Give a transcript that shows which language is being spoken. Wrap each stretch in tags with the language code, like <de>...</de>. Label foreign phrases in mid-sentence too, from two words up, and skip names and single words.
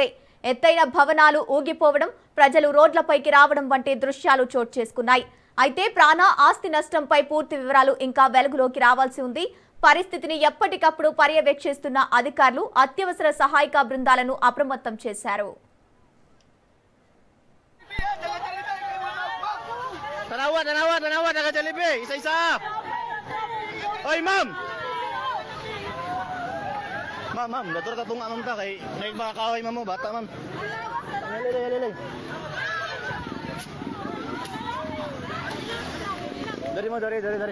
<te>ఎత్తైన భవనాలు ఊగిపోవడం, ప్రజలు రోడ్లపైకి రావడం వంటి దృశ్యాలు చోటు చేసుకున్నాయి. అయితే ప్రాణ ఆస్తి నష్టంపై పూర్తి వివరాలు ఇంకా వెలుగులోకి రావాల్సి ఉంది. పరిస్థితిని ఎప్పటికప్పుడు పర్యవేక్షిస్తున్న అధికారులు అత్యవసర సహాయక బృందాలను అప్రమత్తం చేశారు.</te> <ceb>Tanawa, taga-Jollibee, isa-isa. Oy, ma'am. Ma'am, dator ka tunga ma'am ta kay naig mga kahoy ma'am mo bata ma'am. Lay. Dari.</ceb>